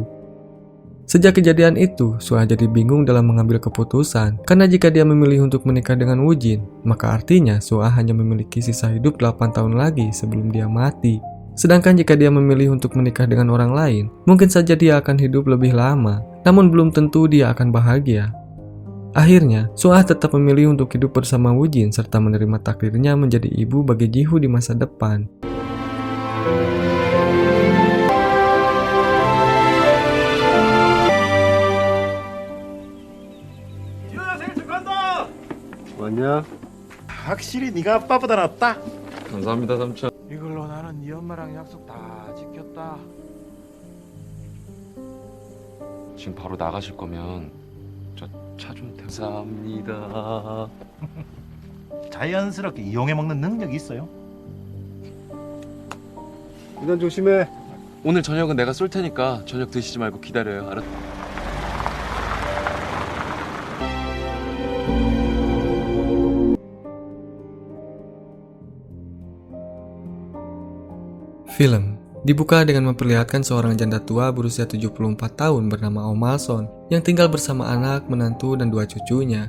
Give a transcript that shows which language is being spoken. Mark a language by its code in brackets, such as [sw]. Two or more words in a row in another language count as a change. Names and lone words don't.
[id] Sejak kejadian itu, Soo-ah jadi bingung dalam mengambil keputusan, karena jika dia memilih untuk menikah dengan Woo-jin, maka artinya Soo-ah hanya memiliki sisa hidup 8 tahun lagi sebelum dia mati. Sedangkan jika dia memilih untuk menikah dengan orang lain, mungkin saja dia akan hidup lebih lama, namun belum tentu dia akan bahagia. Akhirnya, Soo-ah tetap memilih untuk hidup bersama Woo-jin serta menerima takdirnya menjadi ibu bagi Ji-hoo di masa depan. [ko] 왔냐? 확실히 네가 아빠보다 낫다. 감사합니다 삼촌. 이걸로 나는 네 엄마랑 약속 다 지켰다. 지금 바로 나가실 거면 저 차 좀 감사합니다. 자연스럽게 이용해 먹는 능력이 있어요. 운전 조심해. 오늘 저녁은 내가 쏠 테니까 저녁 드시지 말고 기다려요. 알았? [id] Film dibuka dengan memperlihatkan seorang janda tua berusia 74 tahun bernama Oh Mal-son yang tinggal bersama anak, menantu, dan 2 cucunya.